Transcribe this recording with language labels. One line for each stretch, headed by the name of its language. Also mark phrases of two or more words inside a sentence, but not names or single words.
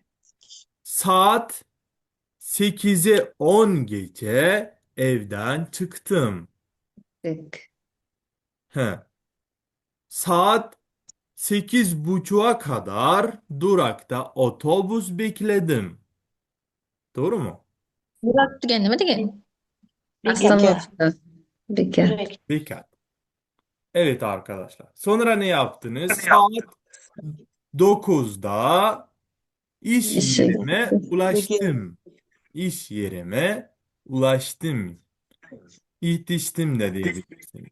Turkish: Saat 8'e 10 gece evden çıktım. Tık. He. Saat 8.30'a kadar durakta otobüs bekledim. Doğru mu?
Uzbek: Burak degan nima degan?
Russian: Остановка. Bekat.
Turkish: Dikkat. Evet arkadaşlar. Sonra ne yaptınız? Saat 9'da iş İşe yerime gittim. ulaştım. İş yerime ulaştım. Yetiştim de diyebilirsiniz.